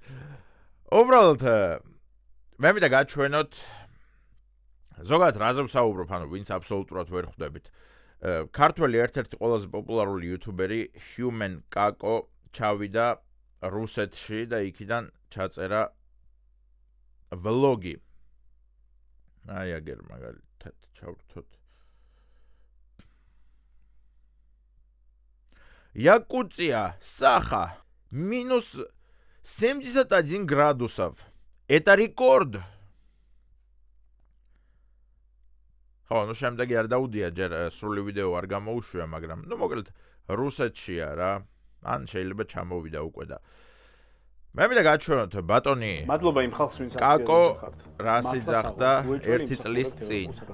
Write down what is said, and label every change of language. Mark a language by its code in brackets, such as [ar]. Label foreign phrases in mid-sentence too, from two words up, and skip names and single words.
[ka] უბრალოდ მე მინდა გაჩვენოთ ზოგადად რაზე ვსაუბრობ, ანუ ვინც აბსოლუტურად ვერ ხვდებით. ქართველი ერთ-ერთი ყველაზე პოპულარული იუთუბერი Human Kako ჩავიდა რუსეთში და იქიდან ჩაწერა ვლოგი. აი აგერ მაგალითად ჩავრთოთ. [ru] Якутия, Саха, минус 71 градусов. Это рекорд. [ka] ხო, ну შემდეგი არ დაუდია ჯერ სრული ვიდეო არ გამოუშვია, მაგრამ ну მოკლედ რუსეთშია რა. ან შეიძლება ჩამოვიდა უკვე და მე მინდა გაჩვენოთ ბატონი. მადლობა იმ ხალხს, ვინც კაკო რა სიძახდა 1 წლის წინ.